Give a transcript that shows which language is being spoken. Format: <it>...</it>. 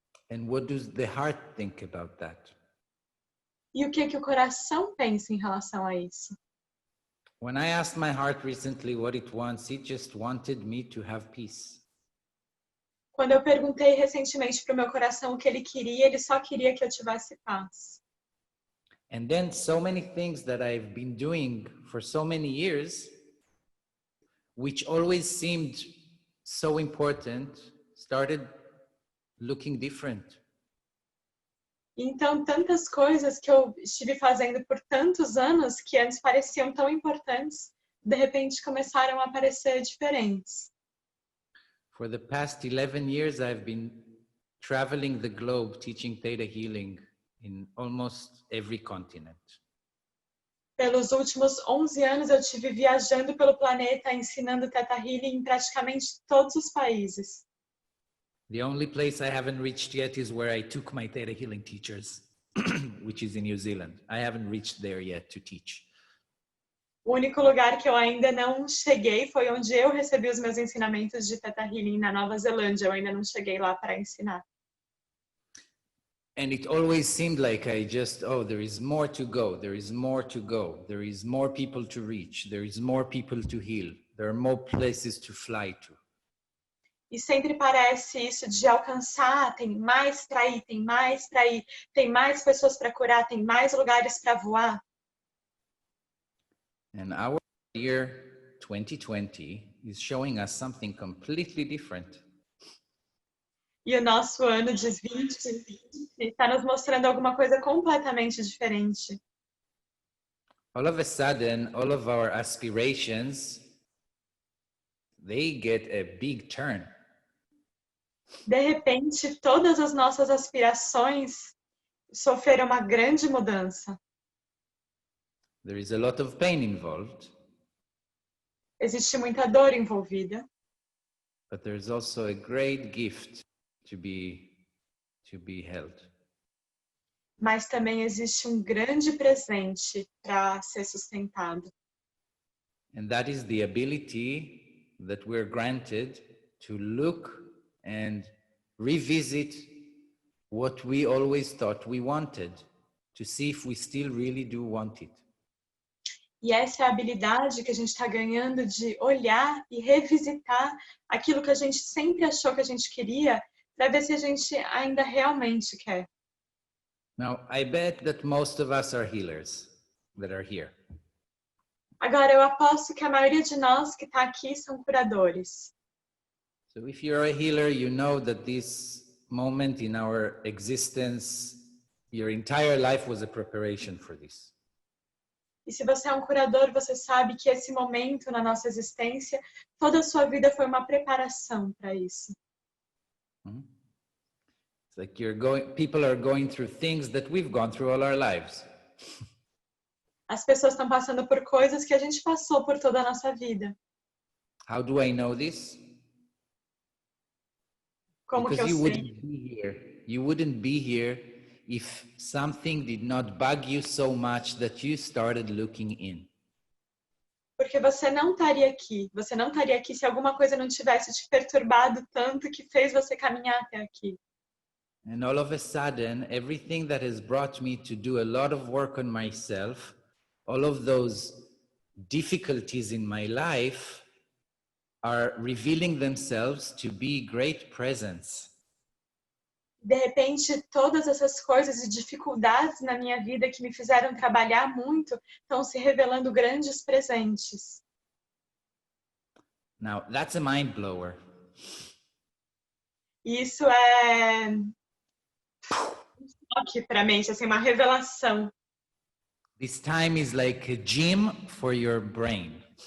<en>And what does the heart think about that?</en> <pt>E o que o coração pensa em relação a isso?</pt> <en>When I asked my heart recently what it wants, it just wanted me to have peace.</en> <pt>Quando eu perguntei recentemente para o meu coração o que ele só queria que eu tivesse paz.</pt> <en>And then so many things that I've been doing for so many years, which always seemed so important, started looking different.</en> <pt>Então, tantas coisas que eu estive fazendo por tantos anos que antes pareciam tão importantes, de repente começaram a parecer diferentes.</pt> <en>For the past 11 years, I've been traveling the globe teaching Theta Healing in almost every continent.</en> <pt>Pelos últimos 11 anos, eu estive viajando pelo planeta ensinando Theta Healing em praticamente todos os países.</pt> <en>The only place I haven't reached yet is where I took my Theta Healing teachers, which is in New Zealand. I haven't reached there yet to teach.</en> <pt>O único lugar que eu ainda não cheguei foi onde eu recebi os meus ensinamentos de Theta Healing na Nova Zelândia. Eu ainda não cheguei lá para ensinar.</pt> <en>And it always seemed like there is more to go, there is more to go, there is more people to reach, there is more people to heal, there are more places to fly to.</en> <pt>E sempre parece isso de alcançar, tem mais para ir, tem mais para ir, tem mais pessoas para curar, tem mais lugares para voar.</pt> <en>And our year 2020 is showing us something completely different.</en> <pt>E o nosso ano de 2020 está nos mostrando alguma coisa completamente diferente.</pt> <en>All of a sudden, all of our aspirations, they get a big turn.</en> <pt>De repente, todas as nossas aspirações sofreram uma grande mudança.</pt> <en>There is a lot of pain involved.</en> <pt>Existe muita dor envolvida.</pt> <en>But there's also a great gift to be held.</en> <pt>Mas também existe grande presente para ser sustentado.</pt> <en>And that is the ability that we're granted to look and revisit what we always thought we wanted, to see if we still really do want it.</en> <pt>E essa é a habilidade que a gente está ganhando de olhar e revisitar aquilo que a gente sempre achou que a gente queria, para ver se a gente ainda realmente quer.</pt> <en>Now, I bet that most of us are healers that are here.</en> <pt>Agora, eu aposto que a maioria de nós que está aqui são curadores.</pt> <en>So if you're a healer, you know that this moment in our existence, your entire life was a preparation for this.</en> <pt>E se você é curador, você sabe que esse momento na nossa existência, toda a sua vida foi uma preparação para isso.</pt> <en>It's like people are going through things that we've gone through all our lives.</en> <pt>As pessoas estão passando por coisas que a gente passou por toda a nossa vida.</pt> <en>How do I know this?</en> <pt>Como</pt> <en>Because</en> <pt>que eu sei?</pt> <en>You wouldn't be here if something did not bug you so much that you started looking in.</en> <pt>Porque você não estaria aqui. Você não estaria aqui se alguma coisa não tivesse te perturbado tanto que fez você caminhar até aqui.</pt> <en>And all of a sudden, everything that has brought me to do a lot of work on myself, all of those difficulties in my life are revealing themselves to be great presents.</en> <pt>De repente, todas essas coisas e dificuldades na minha vida que me fizeram trabalhar muito estão se revelando grandes presentes.</pt> <en>Now, that's a mind blower.</en> <pt>E isso é Toque para a mente, assim, uma revelação.</pt> <en>This time is like a gym for your brain.</en>